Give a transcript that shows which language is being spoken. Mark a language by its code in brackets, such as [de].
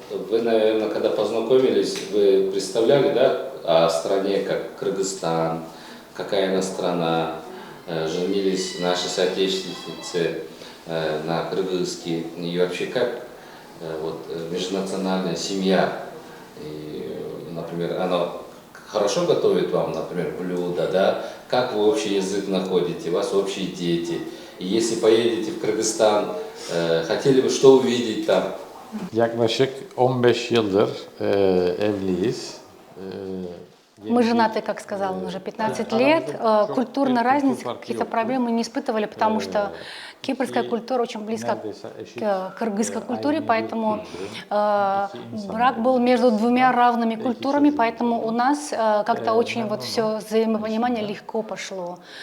[ru] Вы, наверное, когда познакомились, вы представляли, да, о стране, как Кыргызстан, какая она страна, женились наши соотечественницы на кыргызский, и вообще как вот, межнациональная семья, и, например, она хорошо готовит вам, например, блюда, да, как вы общий язык находите, у вас общие дети, и если поедете в Кыргызстан, хотели бы что увидеть там? [tr] Yaklaşık 15 yıldır evliyiz. [ru] Мы женаты, как сказал он, уже 15 лет. Культурной разницы, каких-то проблем мы не испытывали, потому что кипрская культура очень близка к кыргызской культуре, поэтому брак был между двумя равными культурами, поэтому у нас как-то очень вот все взаимопонимание легко пошло.